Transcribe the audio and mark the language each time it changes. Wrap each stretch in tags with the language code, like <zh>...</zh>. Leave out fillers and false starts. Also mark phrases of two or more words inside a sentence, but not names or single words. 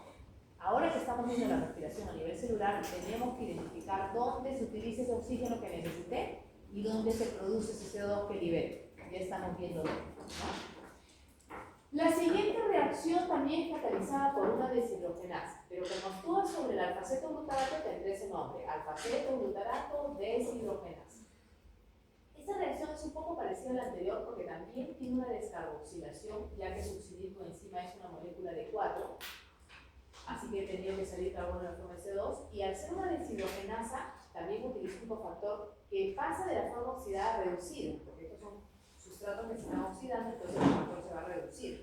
<es>Ahora que estamos viendo la respiración a nivel celular, tenemos que identificar dónde se utiliza ese oxígeno que necesité y dónde se produce ese CO2 que libere. Ya estamos viendo dónde, ¿no? La siguiente reacción también es catalizada por una deshidrogenasa, pero como actúa sobre el alfaceto glutarato tendré ese nombre, alfaceto glutarato deshidrogenasa. Esta reacción es un poco parecida a la anterior porque también tiene una descarboxilación, ya que su enzima es una molécula de 4, así que tendría que salir carbono en la forma de C2, y al ser una deshidrogenasa también utiliza un cofactor que pasa de la forma oxidada a reducida, porque estos son sustratos que se están oxidando, entonces el cofactor se va a reducir.</es>